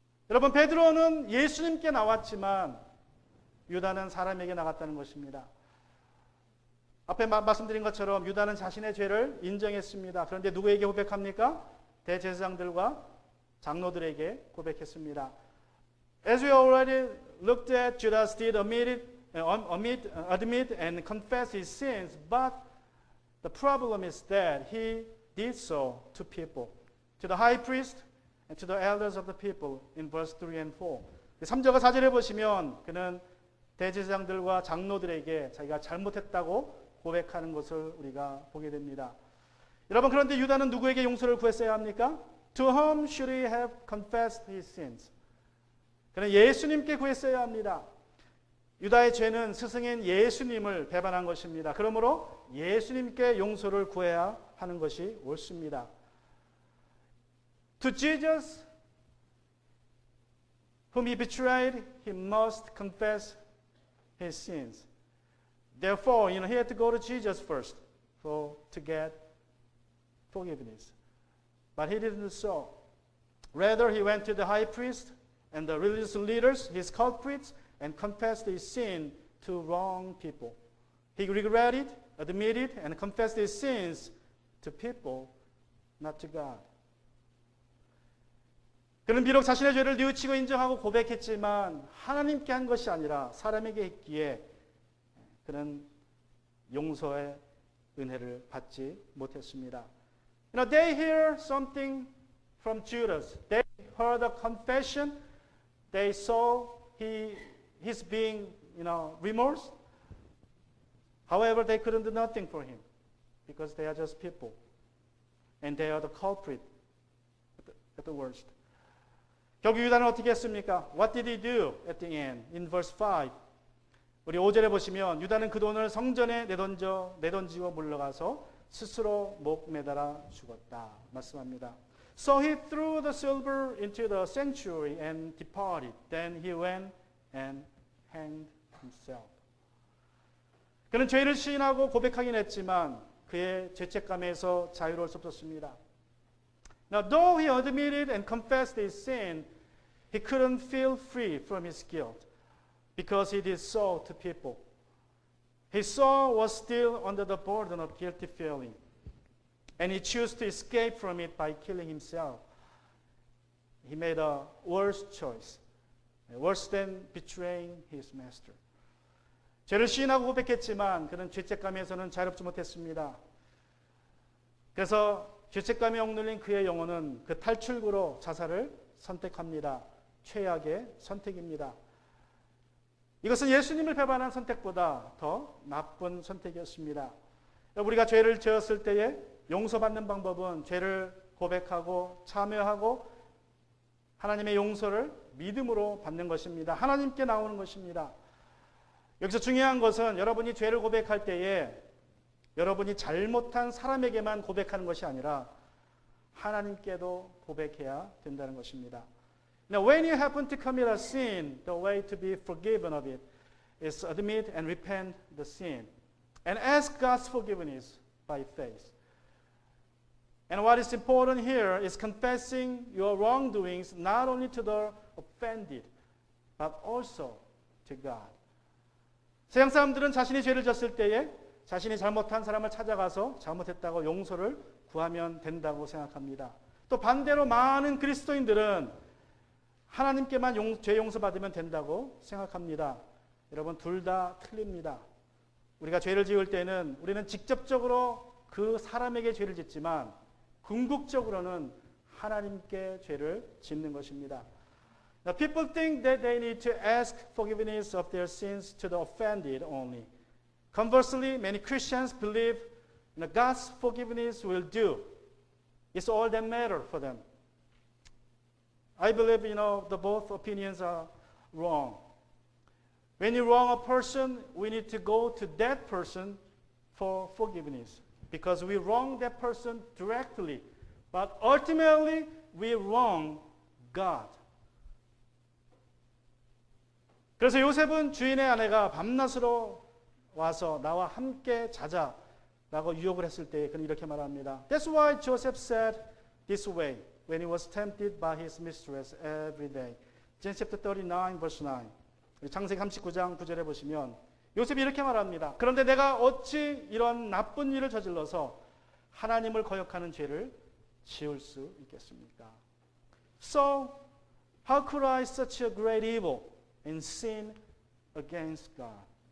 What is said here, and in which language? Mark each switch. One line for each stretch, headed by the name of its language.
Korean: 여러분 베드로는 예수님께 나왔지만 유다는 사람에게 나갔다는 것입니다. 앞에 말씀드린 것처럼 유다는 자신의 죄를 인정했습니다. 그런데 누구에게 고백합니까? 대제사장들과 장로들에게 고백했습니다.
English: As we already looked at, Judas did admit and confess his sins, but the problem is that he did so to people, to the high priest and to the elders of the people in verse 3 and 4.
Korean: 3절과 4절에 보시면 그는 대제사장들과 장로들에게 자기가 잘못했다고 고백하는 것을 우리가 보게 됩니다. 여러분 그런데 유다는 누구에게 용서를 구했어야 합니까?
English: To whom should he have confessed his sins?
Korean: 그는 예수님께 구했어야 합니다. 유다의 죄는 스승인 예수님을 배반한 것입니다. 그러므로 예수님께 용서를 구해야 하는 것이 옳습니다.
English: To Jesus, whom he betrayed, he must confess his sins. Therefore, he had to go to Jesus first to get forgiveness. But he didn't do so. Rather, he went to the high priest and the religious leaders, his culprits, and confessed his sin to wrong people. He regretted, admitted, and confessed his sins to people, not to God.
Korean: 그는 비록 자신의 죄를 뉘우치고 인정하고 고백했지만 하나님께 한 것이 아니라 사람에게 했기에 그는 용서의 은혜를 받지 못했습니다.
English: They hear something from Judas. They heard a confession. They saw he's being, remorse. However, they couldn't do nothing for him because they are just people. And they are the culprit at the worst.
Korean: 결국 유다는 어떻게 했습니까?
English: What did he do at the end? In verse 5.
Korean: 우리 5절에 보시면 유다는 그 돈을 성전에 내던지고 물러가서 스스로 목 매달아 죽었다. 말씀합니다.
English: So he threw the silver into the sanctuary and departed. Then he went and hanged himself.
Korean: 그는 죄를 시인하고 고백하긴 했지만 그의 죄책감에서 자유로울 수 없었습니다.
English: Now, though he admitted and confessed his sin, he couldn't feel free from his guilt because he did so to people. His soul was still under the burden of guilty feeling, and he chose to escape from it by killing himself. He made a worse choice, worse than betraying his master.
Korean: 죄를 시인하고 고백했지만 그는 죄책감에서는 자유롭지 못했습니다. 그래서 죄책감에 억눌린 그의 영혼은 그 탈출구로 자살을 선택합니다. 최악의 선택입니다. 이것은 예수님을 배반한 선택보다 더 나쁜 선택이었습니다. 우리가 죄를 지었을 때에 용서받는 방법은 죄를 고백하고 참여하고 하나님의 용서를 믿음으로 받는 것입니다. 하나님께 나오는 것입니다. 여기서 중요한 것은 여러분이 죄를 고백할 때에 여러분이 잘못한 사람에게만 고백하는 것이 아니라 하나님께도 고백해야 된다는 것입니다.
English: Now, when you happen to commit a sin, the way to be forgiven of it is admit and repent the sin and ask God's forgiveness by faith. And what is important here is confessing your wrongdoings not only to the offended, but also to God.
Korean: 세상 사람들은 자신이 죄를 졌을 때에 자신이 잘못한 사람을 찾아가서 잘못했다고 용서를 구하면 된다고 생각합니다. 또 반대로 많은 그리스도인들은 하나님께만 죄 용서받으면 된다고 생각합니다. 여러분, 둘 다 틀립니다. 우리가 죄를 지을 때는 우리는 직접적으로 그 사람에게 죄를 짓지만 궁극적으로는 하나님께 죄를 짓는 것입니다.
English: Now, people think that they need to ask forgiveness of their sins to the offended only. Conversely, many Christians believe God's forgiveness will do. It's all that matters for them. I believe, the both opinions are wrong. When you wrong a person, we need to go to that person for forgiveness because we wrong that person directly. But ultimately, we wrong God.
Korean: 그래서 요셉은 주인의 아내가 밤낮으로 와서 나와 함께 자자라고 유혹을 했을 때 그는 이렇게 말합니다.
English: That's why Joseph said this way when he was tempted by his mistress every day. Genesis chapter 39 verse 9.
Korean: 창세기 39장 9절에 보시면 요셉이 이렇게 말합니다. 그런데 내가 어찌 이런 나쁜 일을 저질러서 하나님을 거역하는 죄를 지을 수 있겠습니까?
English: So how could I such a great evil and sin against God?